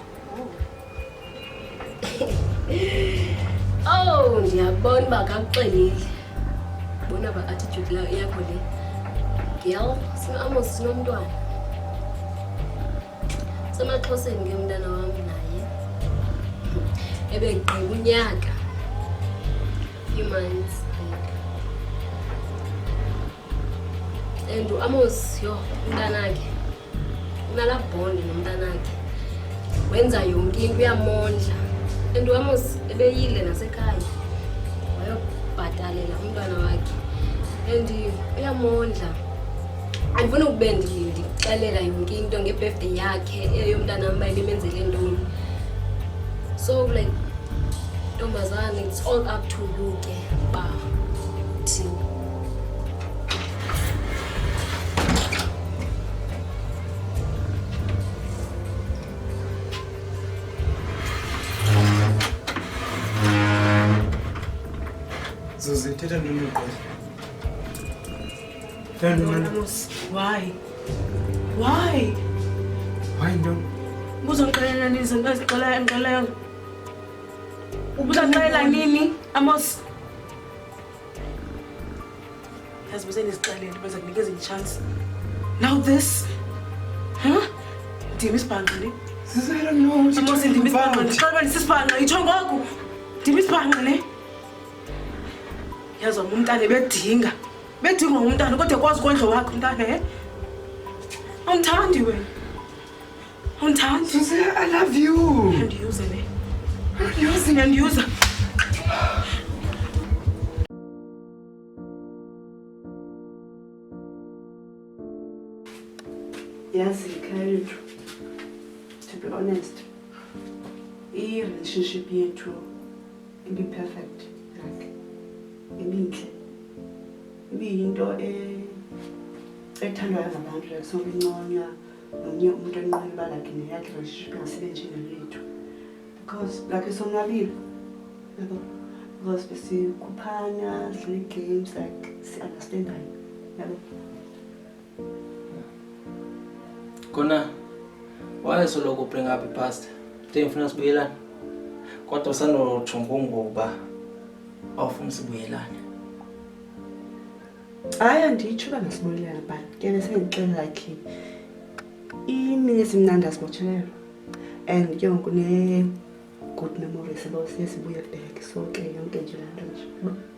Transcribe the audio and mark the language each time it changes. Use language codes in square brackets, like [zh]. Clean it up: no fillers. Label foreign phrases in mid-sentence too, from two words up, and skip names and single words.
[xh] Ndiyabona uba kakuxelile. Bona uba attitude yakho le. Girl, Amos sinomntwana. Semaxhoseni ke umntana wam naye. Ebegqiba unyaka. [en] Few months. [xh] And Amos umntanakhe unalaa bond nomntanakhe wenza yonke into uyamondla and Amos ebeyile nasekhaya wayobhatalela umntwana wakhe and uyamondla. Andifuni ukube ndixelela yonke into ngebirthday yakhe eyomntanam uba ibimenzele ntoni. [en] So like ntombazana, it's all up to you [xh] ke uba uthini. Zuzi, thetha ntoni uqola? [en] Why? Why [xh] ntoni? Ubuzongixelela nini izinto ezixelayo? Ubuzongixelela nini, Amos? Yazi besendizixelele beza kunikeza i-chance. [en] Now this? [xh] Huh? Ndimi isibhanqa ne? [en] I don't know what you're Amos, [xh] ndimi isibhanqa. [en] talking [xh] Ndixela uba ndisisibhanqa, itsho ngoku. Ndimi isibhanqa ne? Yazi umntana bedinga ngumntana kodwa kwazi ukondla wakhe umntana awumthandi wena. Awumthandi. [en] Susie, I love you. [xh] Andiyuze ne? Andiyuza. Yazi Khayiru, [en] to be honest, [xh] i-relationship yethu ibi perfect, like ibintle. Ibiyinto ethandwayo ngabantu, like sonke inconywa nomnye umuntu enqwenela uba like neyakhe relationship ingasebenzi ngethu. Because like sonwabile, yabo, because besikhuphana, sidlala games, like si-understandane, yabo. Kona wayesoloko bring up i-past ndifuna sibuyelane kodwa usanojonga ngoba awufuna sibuyelane. Hayi anditsho uba masibuyelane but ke besendixelela like imini esimnandi asibotshelelwa and ke ngoku ne-good memories abo siye sibuye back, so ke yonke nje laa nto nje.